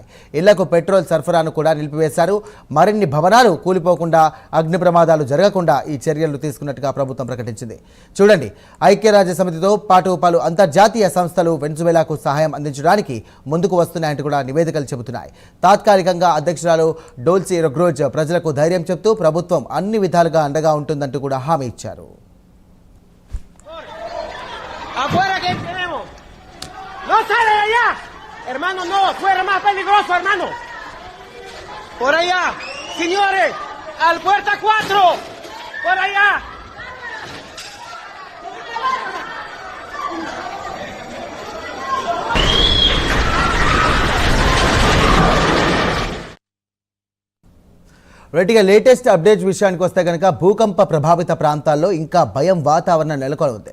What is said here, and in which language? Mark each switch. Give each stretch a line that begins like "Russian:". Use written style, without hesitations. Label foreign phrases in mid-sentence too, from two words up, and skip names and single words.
Telugu: ఇళ్లకు పెట్రోల్ సరఫరాను కూడా నిలిపివేశారు. మరిన్ని భవనాలు కూలిపోకుండా, అగ్ని ప్రమాదాలు జరగకుండా ఈ చర్యలు తీసుకున్నట్టుగా ప్రభుత్వం ప్రకటించింది. చూడండి, ఐక్యరాజ్య సమితితో పాటు పలు అంతర్జాతీయ సంస్థలు వెనిజువేలాకు సహాయం అందించడానికి ముందుకు వస్తున్నాయంటూ కూడా నివేదికలు చెబుతున్నాయి. తాత్కాలికంగా అధ్యక్షురాలు డోల్సీ రొడ్రిగెజ్ ప్రజలకు ధైర్యం చెప్తూ ప్రభుత్వం అన్ని విధాలుగా అండగా ఉంటుందంటూ కూడా హామీ ఇచ్చారు.
Spanish: ¡No sale de allá! Hermano, no, fuera más peligroso, hermano. Por allá, señores, al puerta 4, por allá.
English: latest updates
Telugu: విషయానికి వస్తే కనుక భూకంప ప్రభావిత ప్రాంతాల్లో ఇంకా భయం వాతావరణం నెలకొని ఉంది.